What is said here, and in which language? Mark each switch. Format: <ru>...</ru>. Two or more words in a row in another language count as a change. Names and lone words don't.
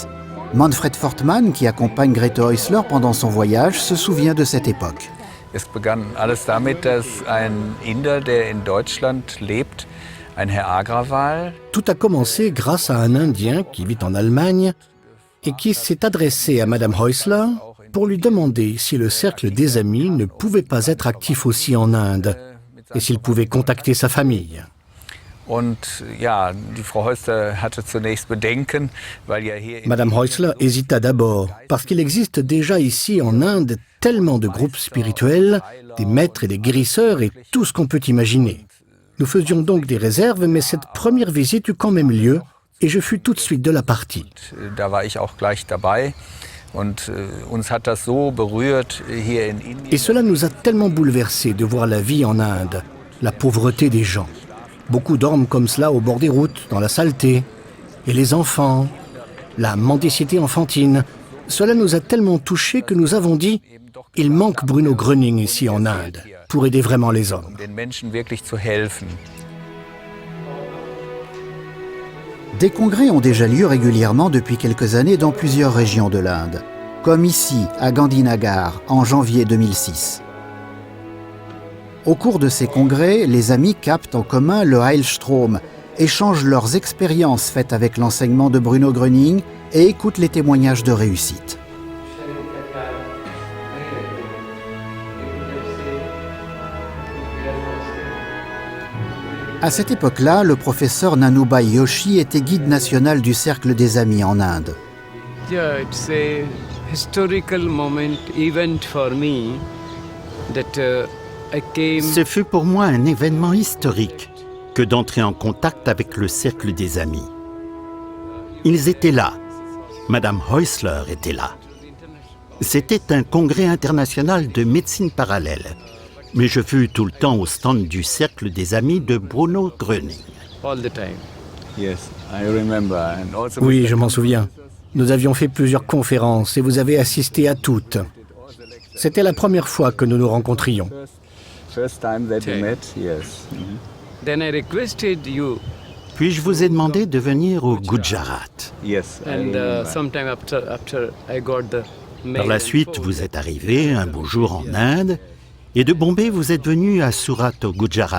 <fr>Manfred Fortmann, qui accompagne Grete Häusler pendant son voyage, se souvient de cette époque.</fr> <de>Es begann alles damit, dass ein Inder, der in Deutschland lebt, ein Herr Agrawal.</de> <fr>Tout a commencé grâce à un Indien qui vit en Allemagne et qui s'est adressé à Madame Häusler pour lui demander si le cercle des amis ne pouvait pas être actif aussi en Inde et s'il pouvait contacter sa famille.</fr> <de>Und ja, die Frau Häusler hatte zunächst Bedenken, weil ja hier in</de> <fr>Madame Häusler hésita d'abord, parce qu'il existe déjà ici en Inde tellement de groupes spirituels, des maîtres et des guérisseurs et tout ce qu'on peut imaginer. Nous faisions donc des réserves, mais cette première visite eut quand même lieu et je fus tout de suite de la partie.</fr> <de>Da war ich auch gleich dabei. Und uns hat das so berührt hier in Indien.</de> <fr>Et cela nous a tellement bouleversés de voir la vie en Inde, la pauvreté des gens. Beaucoup dorment comme cela au bord des routes, dans la saleté. Et les enfants, la mendicité enfantine. Cela nous a tellement touchés que nous avons dit « Il manque Bruno Gröning ici en Inde pour aider vraiment les hommes. »</fr> <de>Den Menschen wirklich zu helfen.</de> <fr>Des congrès ont déjà lieu régulièrement depuis quelques années dans plusieurs régions de l'Inde, comme ici, à Gandhinagar, en janvier 2006. Au cours de ces congrès, les amis captent en commun le Heilstrom, échangent leurs expériences faites avec l'enseignement de Bruno Gröning et écoutent les témoignages de réussite. À cette époque-là, le professeur Nanubhai Yoshi était guide national du Cercle des Amis en Inde.</fr> <en>Yeah, it's a historical moment, event for me that I came.</en> <fr>Ce fut pour moi un événement historique que d'entrer en contact avec le Cercle des Amis. Ils étaient là. Madame Häusler était là. C'était un congrès international de médecine parallèle. Mais je fus tout le temps au stand du Cercle des Amis de Bruno Gröning.</fr> <en>All the time. Yes, I remember. And also</en> <fr>Oui, je m'en souviens. Nous avions fait plusieurs conférences et vous avez assisté à toutes. C'était la première fois que nous nous rencontrions.</fr> <en>first time that we met, yes. Then I requested you.</en> <fr>Puis je vous ai demandé de venir au Gujarat.</fr> <en>Yes. I And remember. sometime after I got the mail</en> <fr>Par la</fr> <en>and</en> <fr>suite,</fr> <en>phone.</en> <fr>vous êtes arrivé un beau jour en Inde et de Bombay, vous êtes venu à Surat au Gujarat.</fr>